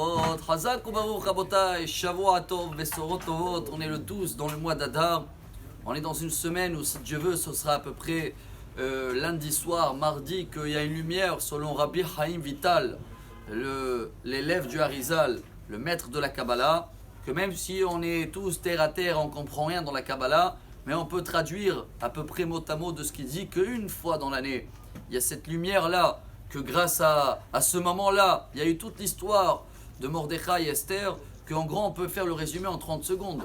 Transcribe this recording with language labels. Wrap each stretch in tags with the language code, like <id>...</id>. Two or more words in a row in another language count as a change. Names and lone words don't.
<he>שבת, חזק וברוך רבותי, שבוע טוב, בשורות טובות.</he> <fr>On est le 12 dans le mois d'Adar. On est dans une semaine où, si Dieu veut, ce sera à peu près lundi soir, mardi, qu'il y a une lumière selon Rabbi Chaim Vital, l'élève du Harizal, le maître de la Kabbalah, que même si on est tous terre à terre, on ne comprend rien dans la Kabbalah, mais on peut traduire à peu près mot à mot de ce qu'il dit qu'une fois dans l'année, il y a cette lumière-là, que grâce à ce moment-là, il y a eu toute l'histoire de Mordechai et Esther, qu'en gros on peut faire le résumé en 30 secondes.</fr>